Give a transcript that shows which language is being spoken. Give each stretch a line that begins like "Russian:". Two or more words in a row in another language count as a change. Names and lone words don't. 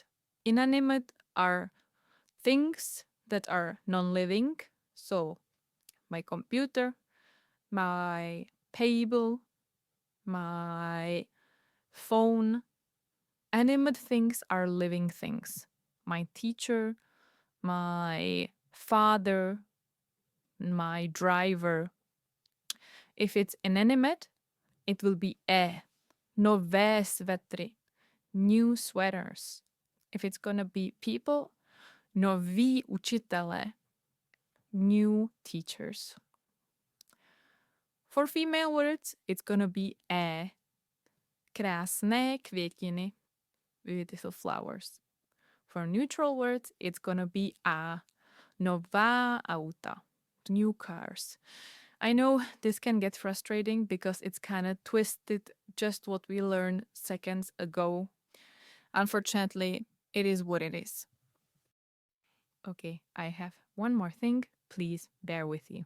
English: Inanimate are things that are non-living, so my computer, my table, my phone. Animate things are living things. My teacher, my father, my driver. If it's inanimate, it will be e.
Czech: Nové svetry,
English: new sweaters. If it's gonna be people,
Czech: noví učitelé,
English: new teachers. For female words, it's gonna be e.
Czech: Krásné květiny,
English: beautiful flowers. For neutral words, it's gonna be a.
Czech: Nová auta,
English: new cars. I know this can get frustrating because it's kind of twisted just what we learned seconds ago. Unfortunately, it is what it is. Okay, I have one more thing. Please bear with you.